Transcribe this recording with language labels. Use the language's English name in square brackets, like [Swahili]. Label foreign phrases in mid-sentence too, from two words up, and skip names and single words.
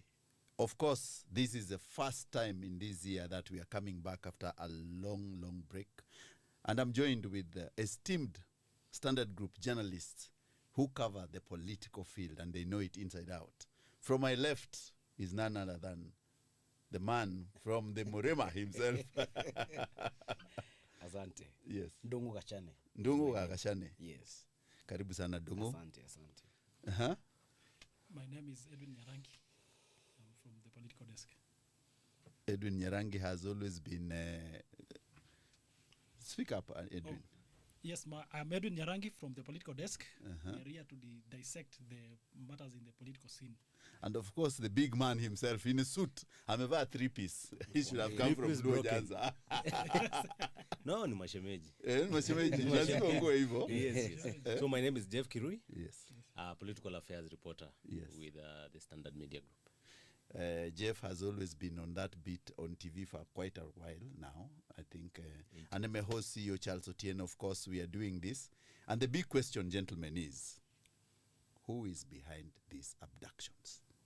[English] Of course, this is the first time in this year that we are coming back after a long break. And I'm joined with esteemed Standard Group journalists who cover the political field and they know it inside out. From my left is none other than the man from the Murema himself. [Swahili] Asante. [English] Yes. Ndungu Gachane. Ndungu Gachane. Yes. [Swahili] Karibu sana Ndungu. Asante. [English] My name is Edwin Nyarangi. I'm from the political desk. Edwin Nyarangi has always been... speak up, Edwin. Oh. Yes, I'm Edwin Nyarangi from the political desk. We are here to dissect the matters in the political scene. And of course, the big man himself in a suit. [Swahili] Amevaa three-piece. [English] He should have come from Blue Janza. No, [Swahili] ni mashemeji. Mashemeji. Lazima uwe hivyo. [English] Yes. So my name is Jeff Kirui. Yes. Political affairs reporter. Yes. With the Standard Media Group. Jeff has always been on that beat on TV for quite a while now, I think. And I'm a host, CEO Charles Otieno. Of course, we are doing this. And the big question, gentlemen, is who is behind these abductions?